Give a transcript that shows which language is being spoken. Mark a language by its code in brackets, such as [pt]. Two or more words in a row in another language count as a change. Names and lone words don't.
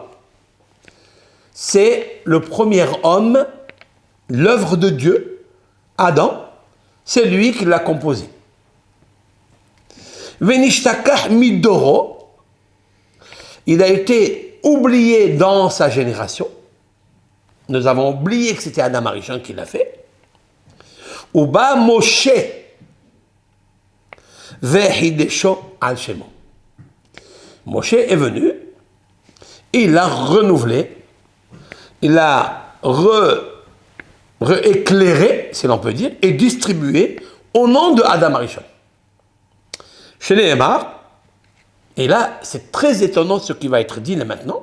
[fr] C'est le premier homme, l'œuvre de Dieu, Adam, c'est lui qui l'a composé. [he] ונשתכח מדורו, [fr] il a été oublié dans sa génération. Nous avons oublié que c'était Adam Arishon qui l'a fait. [he] ובא משה וחידשו על שמו. [fr] Moshe est venu, il l'a renouvelé, il l'a rééclairé, si l'on peut dire, et distribué au nom de Adam Arishon. Chez les Hémar, et là, c'est très étonnant ce qui va être dit là maintenant.